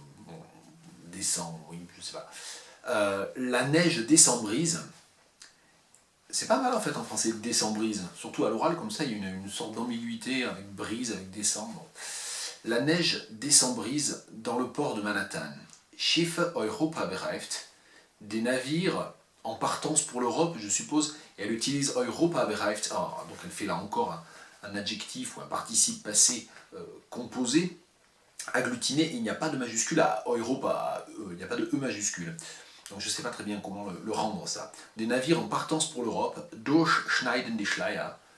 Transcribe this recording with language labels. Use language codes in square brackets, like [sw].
[fr] Bon, décembre, oui, je sais pas. La neige décembrise. C'est pas mal en fait en français, décembrise. Surtout à l'oral, comme ça, il y a une sorte d'ambiguïté avec brise, avec décembre. La neige décembrise dans le port de Manhattan. [de] Schiffe Europa bereift. [fr] Des navires en partance pour l'Europe, je suppose. Et elle utilise [de] Europa bereift. [fr] Alors, donc elle fait là encore un adjectif ou un participe passé composé, agglutiné. Il n'y a pas de majuscule à Europa, il n'y a pas de E majuscule. Donc je ne sais pas très bien comment le rendre ça. Des navires en partance pour l'Europe, [de] durchschneiden die Schleier.